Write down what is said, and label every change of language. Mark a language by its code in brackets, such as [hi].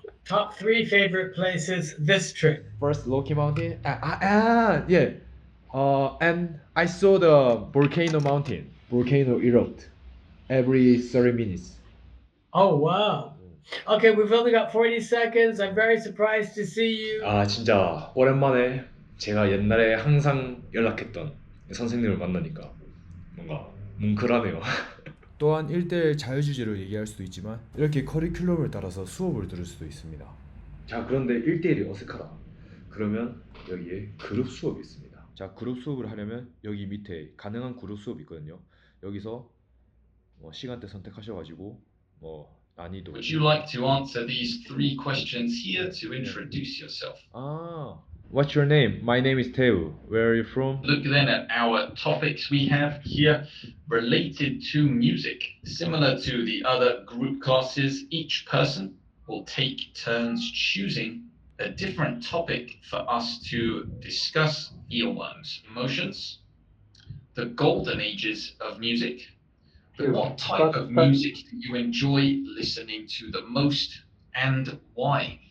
[en] Top three favorite places this trip. First, Rocky Mountain. Yeah. And I saw the volcano mountain. Volcano erupt every 30 minutes. Oh wow. Okay, we've only got 40 seconds. I'm very surprised to see you. [ko] 아 진짜 오랜만에 제가 옛날에 항상 연락했던 선생님을 만나니까 뭔가 뭉클하네요. 또한 1대1 자유주제로 얘기할 수도 있지만 이렇게 커리큘럼을 따라서 수업을 들을 수도 있습니다. 자 그런데 1대1이 어색하다. 그러면 여기에 그룹 수업이 있습니다. 자 그룹 수업을 하려면 여기 밑에 가능한 그룹 수업이 있거든요. 여기서 시간대 선택하셔가지고 난이도. [en] Would you like to answer these three questions here to introduce yourself? What's your name? My name is Teo. Where are you from? Look then at our topics we have here related to music. Similar to the other group classes, each person will take turns choosing a different topic for us to discuss: earworms, emotions, the golden ages of music, what type of music do you enjoy listening to the most, and why?